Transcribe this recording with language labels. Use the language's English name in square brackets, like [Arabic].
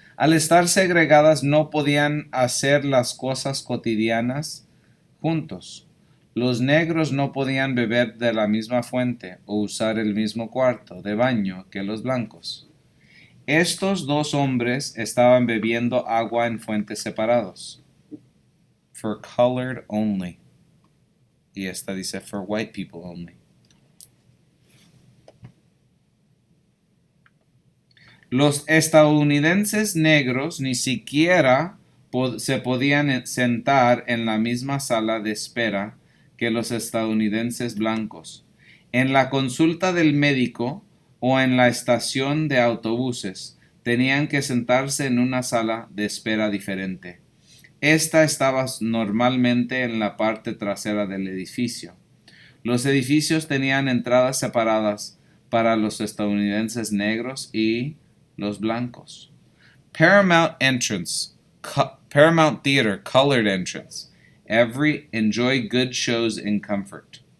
[Spanish] Al estar segregadas no podían hacer las cosas cotidianas juntos. Los negros no podían beber de la misma fuente o usar el mismo cuarto de baño que los blancos. Estos dos hombres estaban bebiendo agua en fuentes separados. [English] For colored only. [Spanish] Y esta dice for white people only. Los estadounidenses negros ni siquiera se podían sentar en la misma sala de espera que los estadounidenses blancos. En la consulta del médico o en la estación de autobuses tenían que sentarse en una sala de espera diferente. Esta estaba normalmente en la parte trasera del edificio. Los edificios tenían entradas separadas para los estadounidenses negros y los blancos. [English] Paramount entrance, Paramount Theater, colored entrance. Enjoy good shows in comfort.